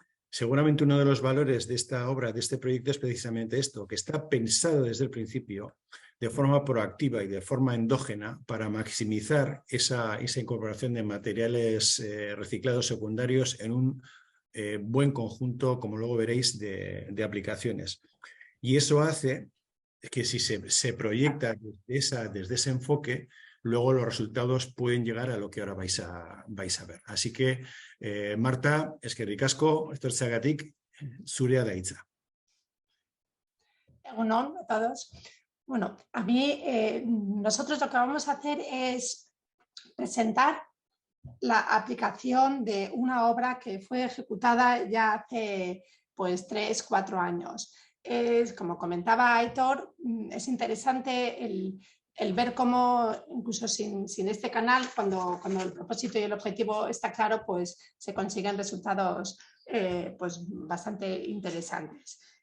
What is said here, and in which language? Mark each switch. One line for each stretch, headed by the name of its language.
Spanish: Seguramente uno de los valores de esta obra, de este proyecto, es precisamente esto, que está pensado desde el principio de forma proactiva y de forma endógena para maximizar esa incorporación de materiales reciclados secundarios en un buen conjunto, como luego veréis, de aplicaciones. Y eso hace que si se proyecta desde ese enfoque, luego los resultados pueden llegar a lo que ahora vais a ver. Así que,
Basque: Marta, eskerrik asko, etortzeagatik, zurea da hitza.
Spanish: Egunon a todos. Bueno, a mí, nosotros lo que vamos a hacer es presentar la aplicación de una obra que fue ejecutada ya hace pues 3-4 años. Como comentaba Aitor, es interesante el ver cómo, incluso sin este canal, cuando el propósito y el objetivo está claro, pues se consiguen resultados pues bastante interesantes.